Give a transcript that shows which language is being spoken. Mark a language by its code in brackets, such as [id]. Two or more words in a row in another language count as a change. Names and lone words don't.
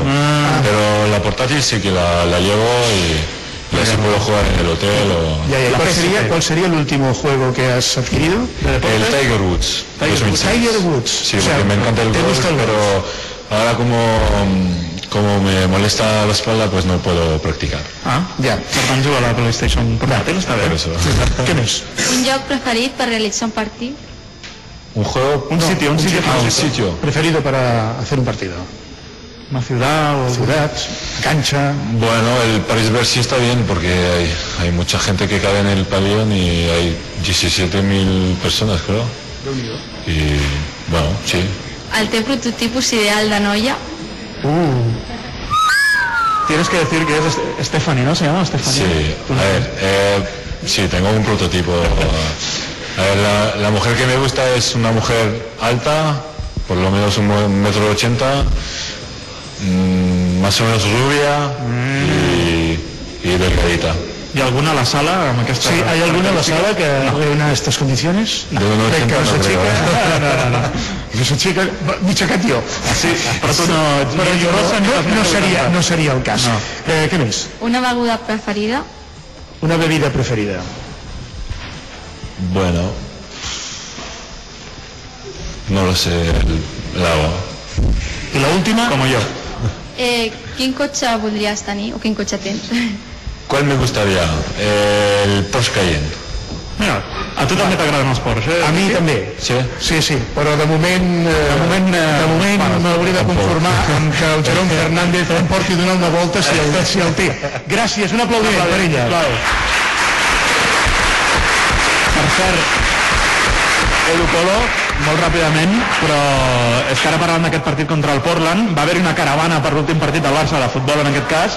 [es] Pero la portátil sí que la llevo, y así puedo jugar en el hotel o... ¿Cuál sería el último juego que has adquirido? El Tiger Woods. Tiger Woods. Sí, porque me encanta el golf, pero ahora como me molesta la espalda, pues no puedo practicar. [ca] Ja. Per tant, jugar a la PlayStation portàtil està bé. [es] Por eso. [ca] ¿Qué més? Un lloc preferit per realitzar un partit? [es] ¿Un juego? Un sitio. Un sitio. Preferido para hacer un partido. Una ciudad o... Ciudad, cancha. Bueno, el París-Bercy está bien porque hay mucha gente que cabe en el pabellón, y hay 17.000 personas, creo. Y bueno, sí. [ca] El teu prototipus ideal de noia? [es] Tienes que decir que es Stephanie, ¿no? ¿Se llama Stephanie? Sí, sí, tengo un prototipo. A ver, la mujer que me gusta es una mujer alta, por lo menos 1,80 m, más o menos rubia, y delgadita. ¿Y alguna a la sala? Sí, ¿hay alguna en la sala que reúna estas condiciones? De 1,80 no creo. [ca] És una xica mitjacat jo. Sí, però tu no seria el cas. Què més? Una beguda preferida? [es] Una bebida preferida. Bueno, no lo sé, el agua. [ca] I la última? Com jo. Quin cotxe voldries tenir, o quin cotxe tens? [es] ¿Cuál me gustaría? El Porsche Cayenne. [ca] Mira, a tu també t'agraden els Porsche, A mi també. Sí? Sí, però de moment m'hauré de conformar amb que el Jerome Fernández em porti a donar una volta si el té. Gràcies, un aplaudiment per ella. Per cert, Edu Polo, molt ràpidament, però és que ara parlant d'aquest partit contra el Portland, va haver-hi una caravana per l'últim partit del Barça de futbol en aquest cas.